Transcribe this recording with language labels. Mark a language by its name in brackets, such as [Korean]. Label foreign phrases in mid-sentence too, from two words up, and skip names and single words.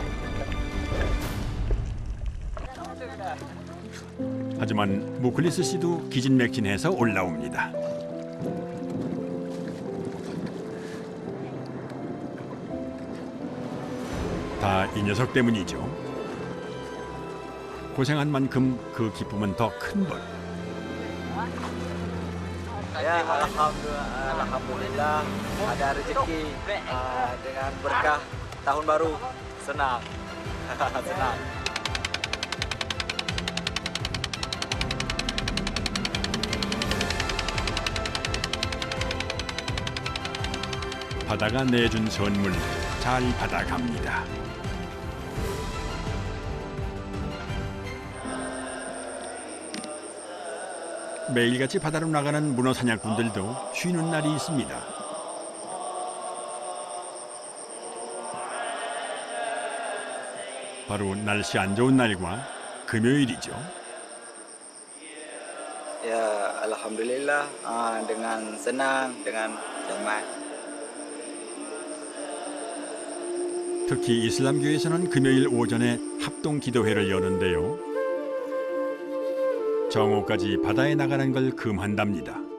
[Korean] 하지만 무클리스 씨도 기진맥진해서 올라옵니다. 다 이 녀석 때문이죠. 고생한 만큼 그 기쁨은 더 큰 법. [Indonesian] Ya, alhamdulillah ada rezeki dengan berkah tahun baru. Senang. Senang. [Korean] 바다가 내준 선물 잘 받아갑니다. 매일같이 바다로 나가는 문어 사냥꾼들도 쉬는 날이 있습니다. 바로 날씨 안 좋은 날과 금요일이죠. [Indonesian] Ya, alhamdulillah dengan senang, dengan damai. [Korean] 특히 이슬람교에서는 금요일 오전에 합동 기도회를 여는데요. 정오까지 바다에 나가는 걸 금한답니다.